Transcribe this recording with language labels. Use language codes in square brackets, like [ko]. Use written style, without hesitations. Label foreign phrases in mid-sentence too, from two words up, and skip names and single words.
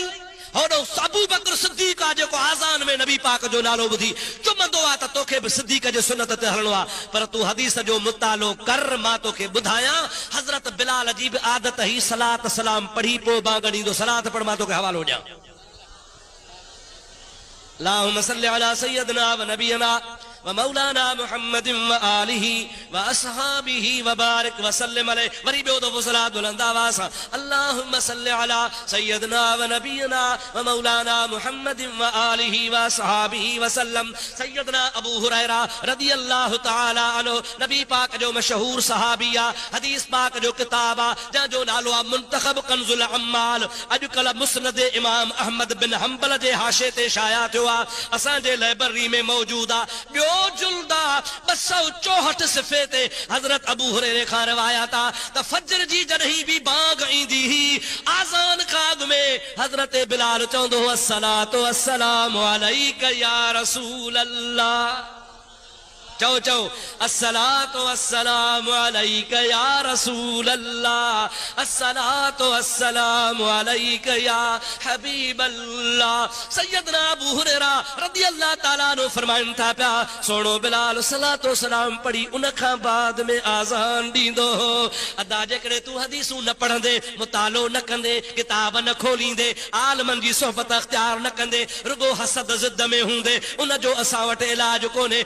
[sd] होॾो अबू बकर सिद्दीक़ आहे जेको आज़ान में नबी पाक जो नालो ॿुधी चुमंदो आहे त तोखे बि सिद्दीक़ जे सुन्नत ते हलणो आहे। पर तूं हदीस जो मुतालो कर, मां तोखे ॿुधायां हज़रत बिलाल जी बि आदत ही सलात सलाम पढ़ी पोइ बांग ॾींदो। सलात पढ़, मां तोखे हवालो ॾियां। [ar] اللهم صل على سيدنا ونبينا ومولانا محمد وآله وأصحابه وبارك وسلم عليه. [sd] वरी ॿियो दफ़ो सलात बुलंद आवाज़ सां [ar] اللهم صل على سيدنا ونبينا ومولانا محمد وآله وأصحابه وسلم. [sd] सय्यदना अबू हुरैरा [ar] رضي الله تعالى عنه [sd] नबी पाक जो मशहूर सहाबी आहे, हदीस पाक जो किताब आहे जंहिंजो नालो आहे मुंतखब कंजुल अम्माल। अॼुकल्ह मुस्नद इमाम अहमद बिन हंबल जे हाशे ते शाया थियो आहे, असांजे लाइब्रेरी में मौजूद आहे। ॿियो जुल्दा 264 सिफ़े ते हज़रत अबू हुरैरे खां रिवायत आहे त फजर जी जॾहिं बि बांग ईंदी हुई आज़ान खां अॻु में हज़रत बिलाल चवंदो हो [ar] الصلاة والسلام عليك يا رسول الله. [sd] चओ चओ [ar] الصلاة والسلام عليك يا رسول الله، الصلاة والسلام عليك يا حبيب الله. [sd] सैयदना अबू हुरैरा [ar] رضي الله تعالى عنه [sd] फरमाइनि था पिया सोणो बिलाल सलातो सलाम पढ़ी उन खां बाद में आज़ान ॾींदो हो। अदा जेकॾहिं तूं हदीसूं न पढ़ंदे, मुतालो न कंदे, किताब न खोलींदे, आलमनि जी सोहबत अख्तियार न कंदे, रुगो हसद ज़िद में हूंदे, उन जो असां वटि इलाज कोन्हे।